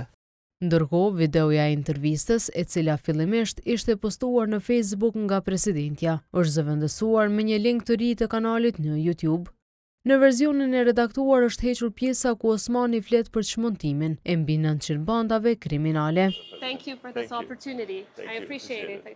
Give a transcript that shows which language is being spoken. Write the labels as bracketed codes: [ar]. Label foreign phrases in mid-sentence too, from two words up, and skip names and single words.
[sq] Ndërkohë, videoja e intervistës, e cila fillimisht ishte postuar në Facebook nga presidentja, është zëvendësuar me një link të ri të kanalit në YouTube. Në versionin e redaktuar është hequr pjesa ku Osmani flet për çmontimin e mbi 900 bandave kriminale. [en] Thank you for this opportunity. I appreciate it.